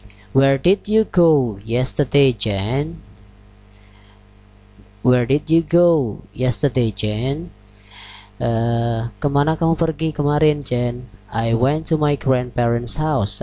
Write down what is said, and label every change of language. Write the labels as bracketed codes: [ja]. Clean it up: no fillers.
[en] Where did you go yesterday, Jen? Where did you go yesterday, Jen? [id] Kemana kamu pergi kemarin, Jen? [en] I went to my grandparents' house.